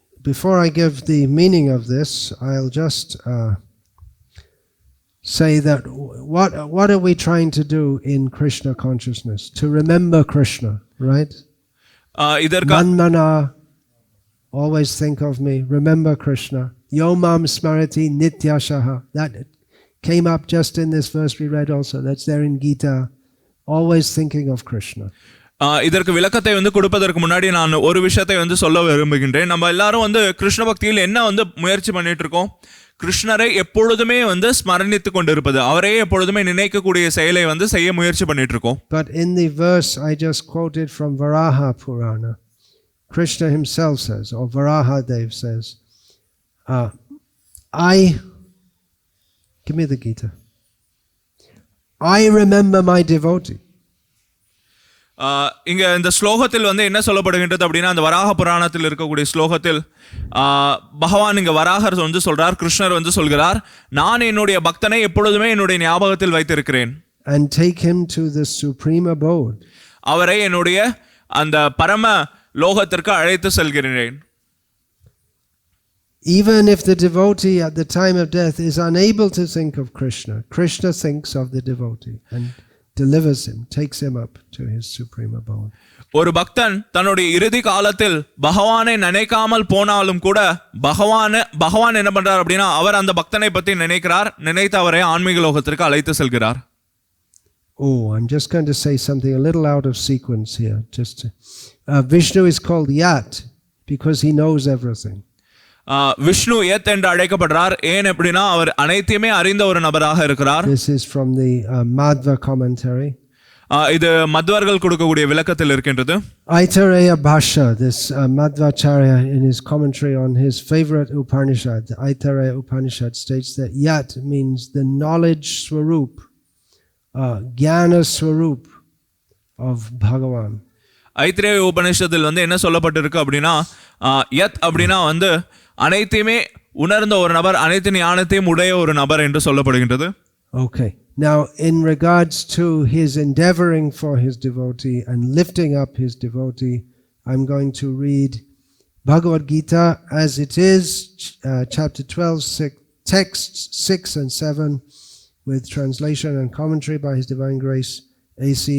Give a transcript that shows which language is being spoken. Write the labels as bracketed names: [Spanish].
[English] Before I give the meaning of this, I'll just say that what are we trying to do in Krishna consciousness? To remember Krishna, right? Manmana, always think of me, remember Krishna. [Sanskrit] Yomam smarati nityashaha. [English] That came up just in this verse we read also. That's there in Gita. Always thinking of Krishna. [Tamil] இதற்கு விளக்கத்தை வந்து கொடுப்பதற்கு முன்னாடி நான் ஒரு விஷயத்தை வந்து சொல்ல விரும்புகின்றேன். நம்ம எல்லாரும் வந்து கிருஷ்ண பக்தியில் என்ன வந்து முயற்சி பண்ணிட்டு இருக்கோம்? கிருஷ்ணரை எப்பொழுதுமே வந்து ஸ்மரணித்து கொண்டிருப்பது, அவரே எப்பொழுதுமே நினைக்கக்கூடிய செயலை வந்து செய்ய முயற்சி பண்ணிட்டு இருக்கோம். [English] But in the verse I just quoted from Varaha Purana, Krishna himself says, or Varaha Dev says, give me the Gita. I remember my devotee. [Tamil] இங்க இந்த ஸ்லோகத்தில் வந்து என்ன சொல்லப்படுகின்றது அப்படின்னா, அந்த வராக புராணத்தில் இருக்கக்கூடிய ஸ்லோகத்தில் பகவான் இங்க வராகர் வந்து சொல்றார், கிருஷ்ணர் வந்து சொல்கிறார், நான் என்னுடைய பக்தனை எப்பொழுதுமே என்னுடைய ஞாபகத்தில் வைத்திருக்கிறேன். [English] And take him to the supreme abode. [Tamil] அவரை என்னுடைய அந்த பரம லோகத்திற்கு அழைத்து செல்கிறேன். [English] Even if the devotee at the time of death is unable to think of Krishna, Krishna thinks of the devotee and delivers him, takes him up to his supreme abode. [Tamil] ஒரு பக்தன் தன்னுடைய இறுதி காலத்தில் பகவானை நினைக்காமல் போனாலும் கூட பகவான் என்ன பண்றார் அப்படின்னா, அவர் அந்த பக்தனை பற்றி நினைக்கிறார், நினைத்து அவரை ஆன்மீக லோகத்திற்கு அழைத்து செல்கிறார். [English] Oh, I'm just going to say something a little out of sequence here. Vishnu is called Yat because he knows everything. [Tamil] Vishnu யத் என்று அழைக்கப்படுறார். ஏன் அப்படின்னா அவர் அனைத்தையுமே அறிந்த ஒரு நபராக இருக்கிறார். [English] This is from the Madhva commentary. [Tamil] இது மத்வர்கள் கொடுக்கக்கூடிய விளக்கத்தில் இருக்கின்றது. [English] Aitareya Bhasha, this Madhvacharya in his commentary on his favorite Upanishad, the Aitareya Upanishad, states that Yat means the knowledge swarup, Jnana swarup of Bhagavan. [Tamil] Aitareya உபனிஷத்தில் வந்து என்ன சொல்லப்பட்டிருக்கு அப்படின்னா, யத் அப்படின்னா வந்து அனைத்தையுமே உணர்ந்த ஒரு நபர், அனைத்து ஞானத்தையும் உடைய ஒரு நபர் என்று சொல்லப்படுகின்றது. [English] Okay. Now, in regards to his endeavoring for his devotee and lifting up his devotee, I'm going to read Bhagavad Gita as it is, chapter 12, texts 6 and 7, with translation and commentary by His Divine Grace, A.C.